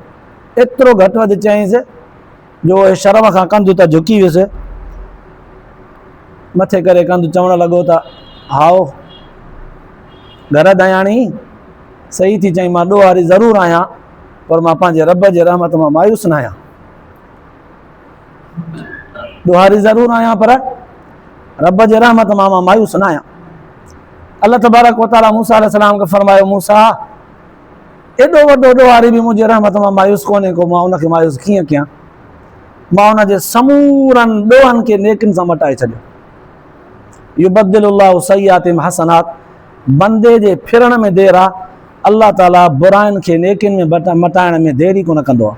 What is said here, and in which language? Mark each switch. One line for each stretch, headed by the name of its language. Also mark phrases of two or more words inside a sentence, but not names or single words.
Sindhi: एतिरो घटि वधि चयईंसि जो शर्म खां कंधु त झुकी वियुसि, मथे करे कंधु चवणु लॻो त हाओ घर दयाणी सही थी चई, मां ॾोहारी ज़रूरु आहियां, पर मां पंहिंजे रब जे रहमत मां मायूस न आहियां। ॾोहारी ज़रूरु आहियां पर रब जे रहमत मां मायूस न आहियां।
Arabic: الله تبارك وتعالى
Sindhi: मूसा अलैहिस्सलाम खे फरमायो, मूसा एॾो वॾो ॾोहारी बि मुंहिंजे रहमत मां मायूस कोन्हे को, मां उनखे मायूस कीअं कयां। मां उनजे समूरनि ॾोहनि खे नेकिन सां मटाए छॾियो।
Arabic: يبدل الله سيئاتهم حسنات,
Sindhi: बंदे जे फिरण में देरि आहे, अल्लाह ताला बुराइनि खे नेकिन में मटाइण में देरी कोन कंदो आहे।